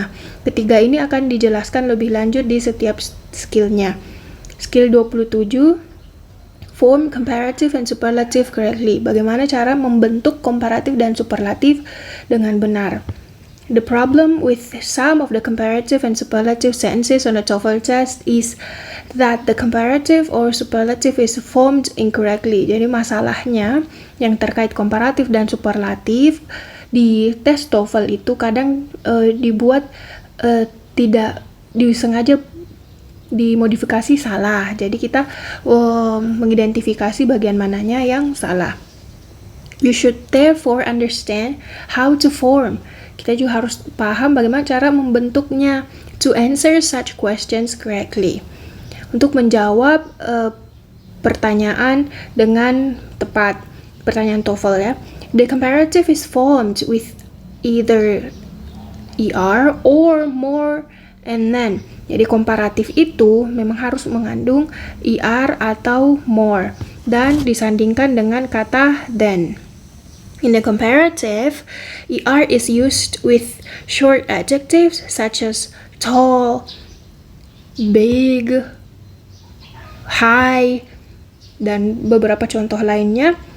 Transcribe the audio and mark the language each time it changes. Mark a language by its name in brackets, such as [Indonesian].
[Indonesian] Nah, ketiga ini akan dijelaskan lebih lanjut di setiap skillnya. [English] Skill 27, form comparative and superlative correctly. [Indonesian] Bagaimana cara membentuk komparatif dan superlatif dengan benar. [English] The problem with some of the comparative and superlative sentences on the TOEFL test is that the comparative or superlative is formed incorrectly. [Indonesian] Jadi masalahnya yang terkait komparatif dan superlatif di tes TOEFL itu kadang dibuat tidak disengaja dimodifikasi salah. Jadi kita mengidentifikasi bagian mananya yang salah. [English] You should therefore understand how to form. [Indonesian] Kita juga harus paham bagaimana cara membentuknya [English] to answer such questions correctly. [Indonesian] Untuk menjawab pertanyaan dengan tepat, pertanyaan TOEFL ya. [English] The comparative is formed with either ER or more and then. [Indonesian] Jadi komparatif itu memang harus mengandung ER atau more dan disandingkan dengan kata then. [English] In the comparative, ER is used with short adjectives such as tall, big, high, [Indonesian] dan beberapa contoh lainnya.